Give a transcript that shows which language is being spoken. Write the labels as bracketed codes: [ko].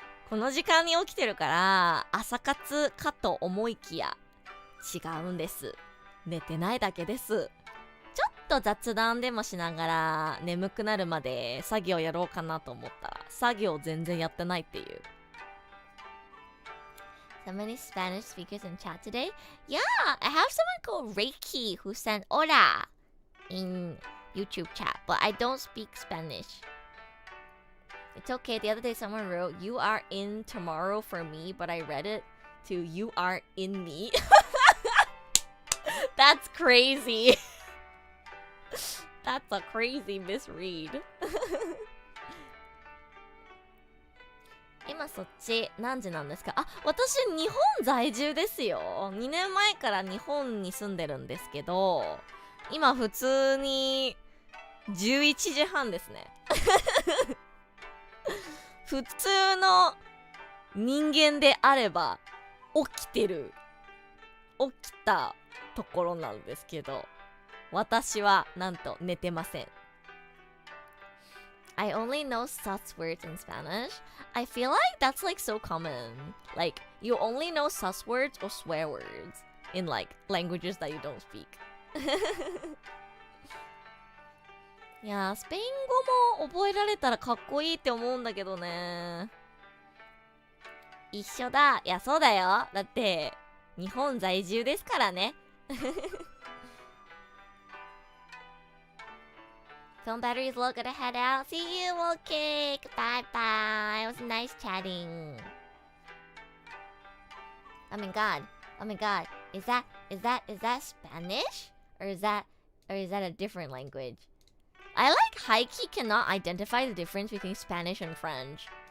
[ja] この時間に起きてるから、朝活かと思いきや、違うんです。寝てないだけです。ちょっと雑談でもしながら眠くなるまで作業やろうかなと思ったら作業全然やってないっていう。 [en] So many Spanish speakers in chat today? Yeah, I have someone called Reiki who sent hola in YouTube chat, but I don't speak Spanish. It's okay. The other day someone wrote, "You are in tomorrow for me," but I read it to "You are in me." That's crazy. That's a crazy misread. [ja] 今そっち何時なんですか？私日本在住ですよ。 2年前から日本に住んでるんですけど、今普通に11時半ですね。普通の人間であれば起きてる。起きたところなんですけど、私はなんと寝てません。 [en] I only know sus words in Spanish. I feel like that's like so common. Like, you only know sus words or swear words in like languages that you don't speak. [ja] いやー、スペイン語も覚えられたらかっこいいって思うんだけどね。一緒だ。いや、そうだよ。だって、日本在住ですからね。 [en] Phone battery's low, gotta head out. See you, okay. Bye bye. It was nice chatting. Oh my god. Oh my god. Is that Spanish? Or is that a different language? I like high-key cannot identify the difference between Spanish and French.